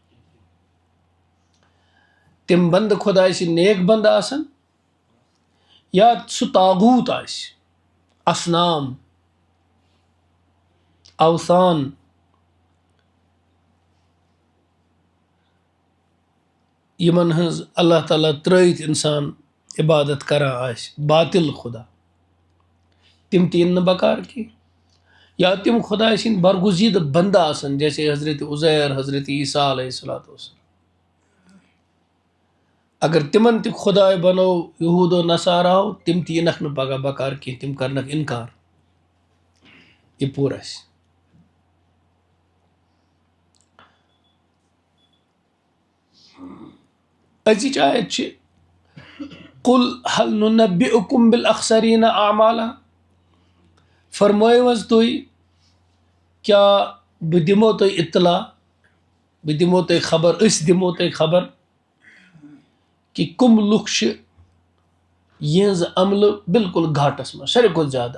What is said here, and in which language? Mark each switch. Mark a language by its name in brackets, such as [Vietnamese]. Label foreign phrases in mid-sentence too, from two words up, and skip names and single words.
[Kashmiri] تِم بنٛدٕ خۄداے سٕنٛدۍ نیک بنٛدٕ آسن یا سُہ طاغوٗت آسہِ، اصنام، اوثان، یِمن ہٕنٛز اللہ تعالیٰ ترٛٲیِتھ اِنسان عبادت کران آسہِ، باطل خۄدا، تِم تہِ یِن نہٕ بکار کینٛہہ. یا تِم خۄداے سٕنٛدۍ برگُزیٖدٕ بنٛدٕ آسن جیسے حضرت عزیر، حضرت عیسیٰ [Arabic] علیہ الصلوۃ والسلام. [Kashmiri] اگر تِمن تہِ خۄداے بنوو یہوٗد و نصاراہو تِم تہِ یِنکھ نہٕ پگاہ بکار کینٛہہ، تِم کرنکھ انکار. یہِ پوٚر اَسہِ. أزِچ آیت چھِ [Arabic] قُل هل نُنبئکم بالاخسرین اعمالا. [Kashmiri] فرمٲیِو حظ تُہۍ کیٛاہ بہٕ دِمو تۄہہِ اطلاع، بہٕ دِمو تۄہہِ خبر، أسۍ دِمو تۄہہِ خبر کہِ کٕم لُکھ چھِ یِہنٛزٕ عملہٕ بالکل گھاٹس منٛز ساروی کھۄتہٕ زیادٕ.